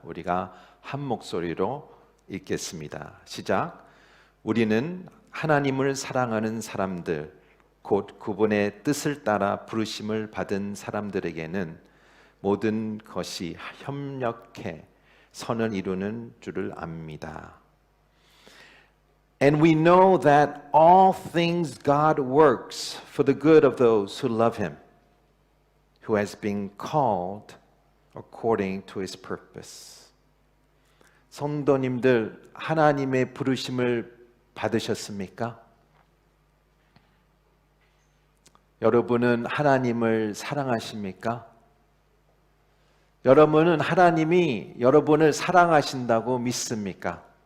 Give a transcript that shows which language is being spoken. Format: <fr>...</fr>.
<ko>우리가 한 목소리로 읽겠습니다. 시작. 우리는 하나님을 사랑하는 사람들, 곧 그분의 뜻을 따라 부르심을 받은 사람들에게는 모든 것이 협력해 선을 이루는 줄을 압니다.</ko> <en>And we know that all things God works for the good of those who love Him, who has been called according to His purpose.</en> <ko>성도님들, 하나님의 부르심을 받으셨습니까? 여러분은 하나님을 사랑하십니까? 여러분은 하나님이 여러분을 사랑하신다고 믿습니까?</ko>